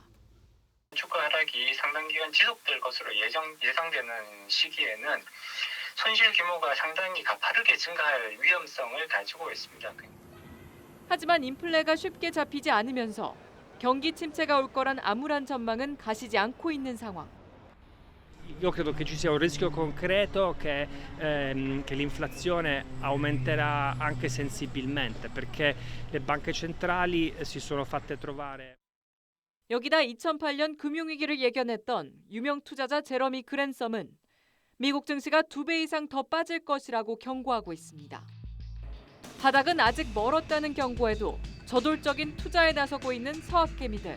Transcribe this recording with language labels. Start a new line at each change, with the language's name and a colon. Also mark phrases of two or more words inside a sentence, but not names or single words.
Korean: 주가 하락이 상당 기간 지속될 것으로 예상되는 시기에는 손실 규모가 상당히 가파르게 증가할 위험성을 가지고 있습니다. 하지만 인플레가 쉽게 잡히지 않으면서 경기 침체가 올 거란 암울한 전망은 가시지 않고 있는 상황.
Italian: Io credo che ci sia un rischio concreto che l'inflazione aumenterà anche sensibilmente perché le banche centrali si sono fatte trovare.
Korean: 여기다 2008년 금융위기를 예견했던 유명 투자자 제러미 그랜섬은 미국 증시가 2배 이상 더 빠질 것이라고 경고하고 있습니다. 바닥은 아직 멀었다는 경고에도 저돌적인 투자에 나서고 있는 서학개미들.